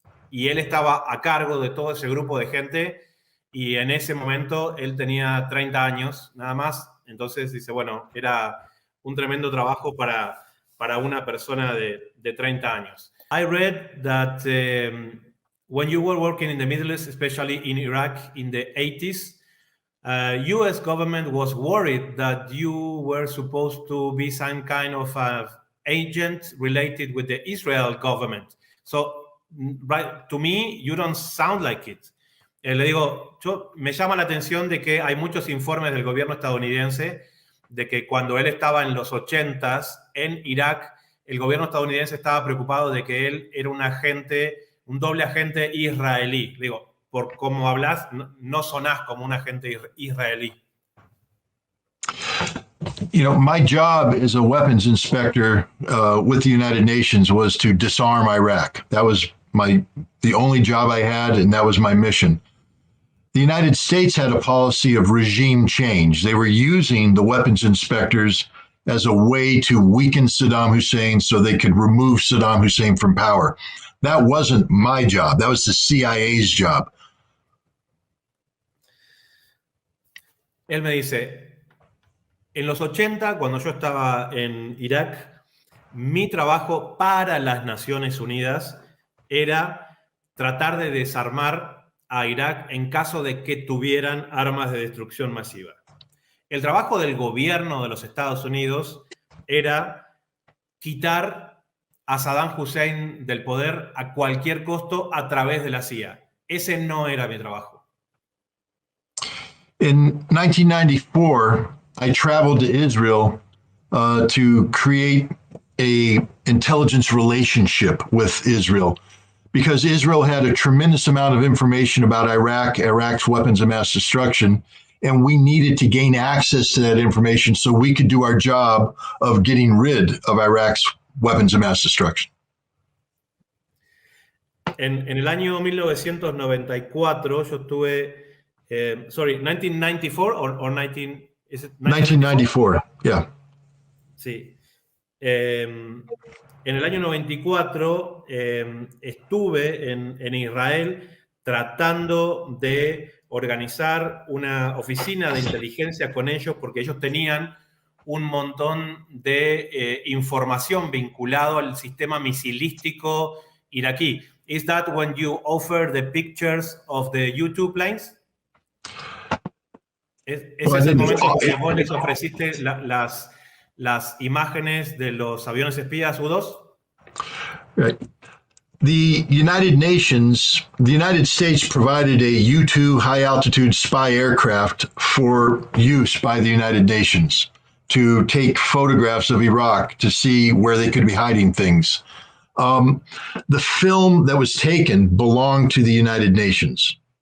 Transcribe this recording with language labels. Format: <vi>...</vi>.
<es>Y él estaba a cargo de todo ese grupo de gente, y en ese momento él tenía 30 años, nada más. Entonces dice, bueno, era un tremendo trabajo para una persona de 30 años.</es> <en>I read that when you were working in the Middle East, especially in Iraq in the 80s, U.S. government was worried that you were supposed to be some kind of agent related with the Israel government. So, right, to me, you don't sound like it.</en> <es>Le digo, me llama la atención de que hay muchos informes del gobierno estadounidense de que cuando él estaba en los 80s en Irak, el gobierno estadounidense estaba preocupado de que él era un agente, un doble agente israelí. Digo, por cómo hablas, no sonás como un agente israelí.</es> <en>You know, my job as a weapons inspector with the United Nations was to disarm Iraq. That was the only job I had, and that was my mission. The United States had a policy of regime change. They were using the weapons inspectors as a way to weaken Saddam Hussein so they could remove Saddam Hussein from power. That wasn't my job. That was the CIA's job.</en> <es>Él me dice, en los 80, cuando yo estaba en Irak, mi trabajo para las Naciones Unidas era tratar de desarmar a Irak en caso de que tuvieran armas de destrucción masiva. El trabajo del gobierno de los Estados Unidos era quitar a Saddam Hussein del poder a cualquier costo a través de la CIA. Ese no era mi trabajo.</es> <en>In 1994, I traveled to Israel to create a intelligence relationship with Israel, because Israel had a tremendous amount of information about Iraq's weapons of mass destruction, and we needed to gain access to that information so we could do our job of getting rid of Iraq's weapons of mass destruction.</en> <es>En el año 1994 yo estuve, 1994</es> <en>or 19, is it 1994, yeah.</en> <es>Sí. En el año 94 estuve en Israel tratando de organizar una oficina de inteligencia con ellos, porque ellos tenían un montón de información vinculado al sistema misilístico iraquí.</es> <en>Is that when you offer the pictures of the U-2 planes?</en> <es>¿Ese es el momento en que vos les ofreciste las imágenes de los aviones espías U-2?</es> <en>Right. The United States provided a U-2 high-altitude spy aircraft for use by the United Nations to take photographs of Iraq to see where they could be hiding things. The film that was taken belonged to the United Nations.</en>